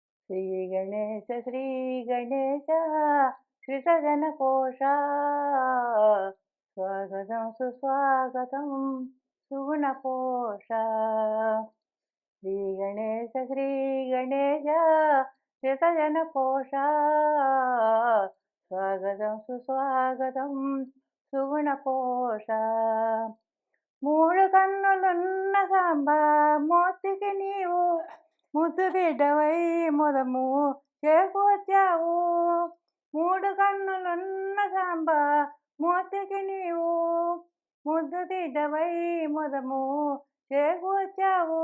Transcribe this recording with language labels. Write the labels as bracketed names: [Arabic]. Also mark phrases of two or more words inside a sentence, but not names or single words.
[Sanskrit] श्री गणेश श्रितजनकोशा स्वागतं सुस्वागतं सुगुणकोशा श्रीगणेश श्रितजनकोशा स्वागतं सुस्वागतं सुगुणकोशा [Telugu] మూడు కన్నులున్న సాంబ మూర్తికి నీవు ముద్దు బిడ్డవై ముదము చేకూర్చావు. మూడు కన్నులున్న సాంబ మూర్తికి నీవు ముద్దు బిడ్డవై ముదము చేకూర్చావు.